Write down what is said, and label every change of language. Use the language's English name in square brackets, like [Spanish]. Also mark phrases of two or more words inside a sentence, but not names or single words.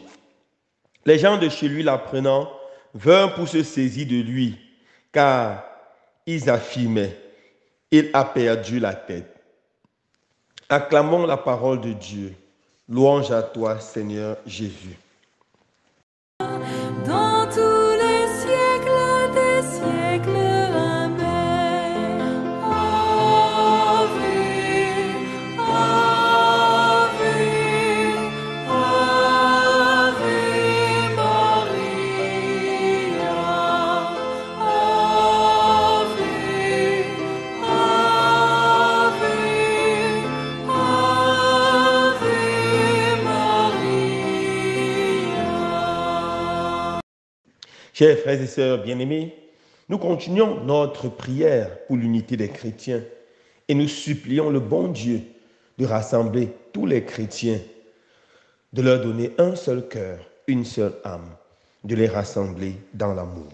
[French] Les gens de chez lui l'apprenant vinrent pour se saisir de lui, car ils affirmaient, il a perdu la tête. Acclamons la parole de Dieu. Louange à toi, Seigneur Jésus. Dans tous les siècles des siècles, Amen. [Latin] Ave, Ave, Ave Maria. Ave, Ave, Ave Maria. [French] Chers frères et sœurs bien-aimés, nous continuons notre prière pour l'unité des chrétiens et nous supplions le bon Dieu de rassembler tous les chrétiens, de leur donner un seul cœur, une seule âme, de les rassembler dans l'amour.